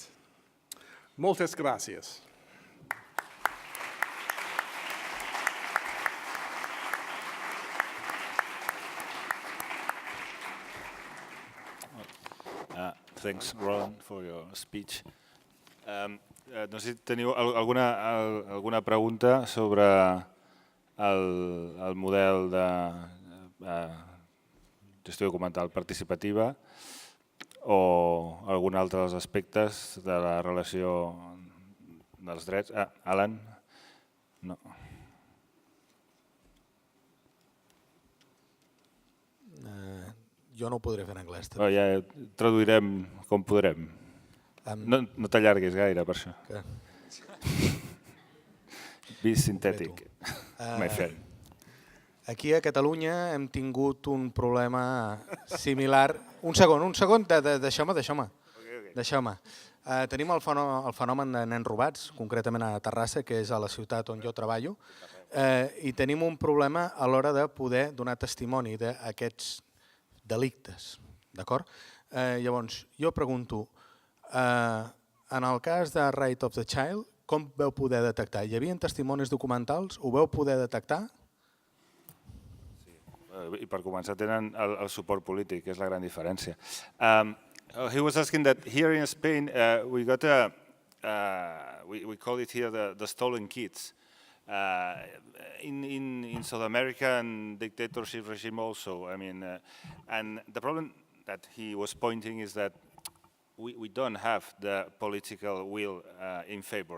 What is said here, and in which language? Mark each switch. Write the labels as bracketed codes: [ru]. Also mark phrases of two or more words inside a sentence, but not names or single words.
[ca] Moltes gracias. [en] Thanks, Rolan, for your speech. [ca] No sé si teniu alguna pregunta sobre el model de gestió documental participativa o algun altre dels aspectes de la relació dels drets. Alan? No. Jo no ho podré fer en anglès. Ja traduirem com podrem. No t'allarguis gaire per això. [en] Be synthetic, my friend. [ca] Aquí a Catalunya hem tingut un problema similar. Un segon, deixeu-me. Tenim el fenomen de nens robats, concretament a Terrassa, que és a la ciutat on jo treballo, i tenim un problema a l'hora de poder donar testimoni d'aquests delictes. D'acord? Llavors, jo pregunto, en el cas de [en] Right of the Child, [ca] com veu poder detectar? Hi havia testimonis documentals? Ho veu poder detectar? I per començar tenen el suport polític, que és la gran diferència. [en] He was asking that here in Spain we got we call it here the stolen kids. In South American dictatorship regime also, I mean, and the problem that he was pointing is that we don't have the political will in favor.